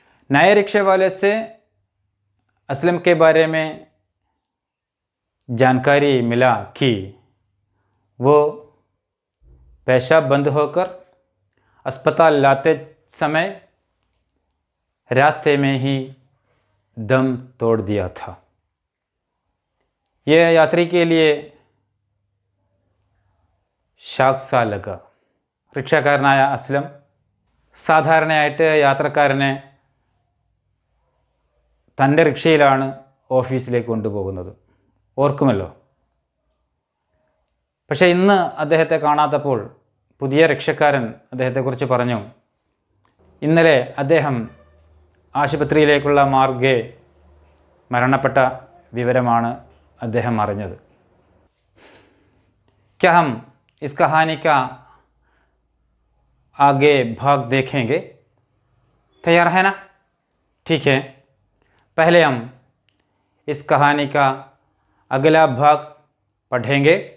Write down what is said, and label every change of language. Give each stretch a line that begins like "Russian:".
Hindi: नए रिक्शे वाले से असलम के बारे में जानकारी मिला कि वो पेशाब बंद होकर अस्पताल लाते समय रास्ते में ही दम तोड़ दिया था। यह यात्री के लिए ഷോക്ക് सा लगा।
Malayalam: റിക്ഷക്കാരനായ അസ്ലം സാധാരണയായിട്ട് യാത്രക്കാരനെ തൻ്റെ റിക്ഷയിലാണ് ഓഫീസിലേക്ക് കൊണ്ടുപോകുന്നത്, ഓർക്കുമല്ലോ. പക്ഷേ ഇന്ന് അദ്ദേഹത്തെ കാണാത്തപ്പോൾ പുതിയ റിക്ഷക്കാരൻ അദ്ദേഹത്തെക്കുറിച്ച് പറഞ്ഞു, ഇന്നലെ അദ്ദേഹം ആശുപത്രിയിലേക്കുള്ള മാർഗ്ഗേ മരണപ്പെട്ട വിവരമാണ് അദ്ദേഹം അറിഞ്ഞത്.
Hindi: क्या हम इस कहानी का आगे भाग देखेंगे? तैयार है ना? ठीक है, पहले हम इस कहानी का अगला भाग पढ़ेंगे।